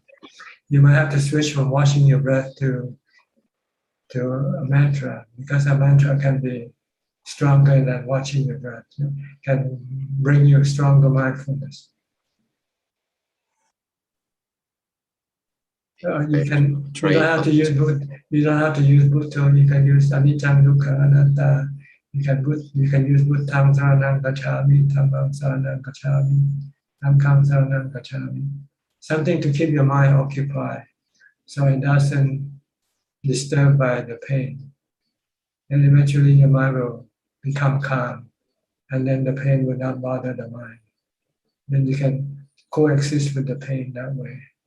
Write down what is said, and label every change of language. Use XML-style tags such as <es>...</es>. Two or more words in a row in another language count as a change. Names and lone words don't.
<en>You might have to switch from watching your breath to a mantra, because a mantra can be stronger than watching your breath. It can bring you stronger mindfulness. You don't have to use Buddha. You can use</en> <pi>Anicca, Dukkha, Anatta.</pi> <en>You can use</en> <pi>Buddham Saranam Gacchami, Dhammam Saranam Gacchami, Sangham Saranam Gacchami.</pi> <en>Something to keep your mind occupied, so it doesn't disturbed by the pain. And eventually your mind will become calm, and then the pain will not bother the mind. Then you can coexist with the pain that way.</en>